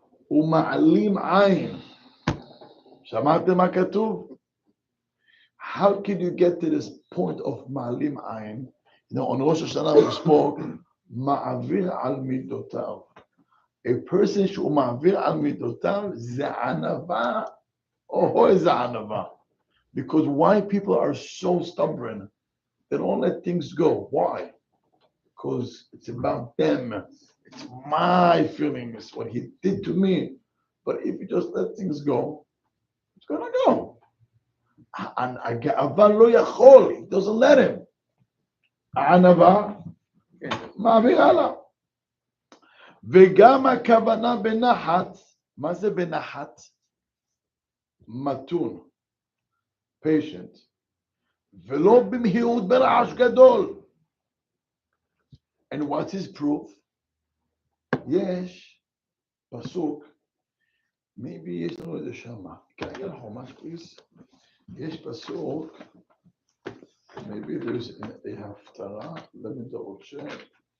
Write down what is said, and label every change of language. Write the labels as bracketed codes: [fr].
[he] ומעלים עין. שמעתם מה כתוב? [en] How can you get to this point of [he] מעלים עין? [en] You know, on Rosh Hashanah we spoke, [he] מעביר על מידותיו. [en] A person [he] שהוא מעביר על מידותיו זה ענווה, או איזה ענווה. [en] Because why people are so stubborn? They don't let things go. Why? Because it's about them. It's my feelings, what he did to me. But if you just let things go, it's gonna go. And [he] הגאווה לא יכול, [en] he doesn't let him. [he] הענווה, מעביר הלאה. וגם הכוונה בנחת, מה זה בנחת? מתון, [en] patient, [he] ולא במהירות ברעש גדול. [en] And what's his proof? [he] יש פסוק, [en] maybe [he] יש לנו איזה שמה. [en] Can I get a חומש, please? [he] יש פסוק, [en] maybe there's a הפטרה, let me double check.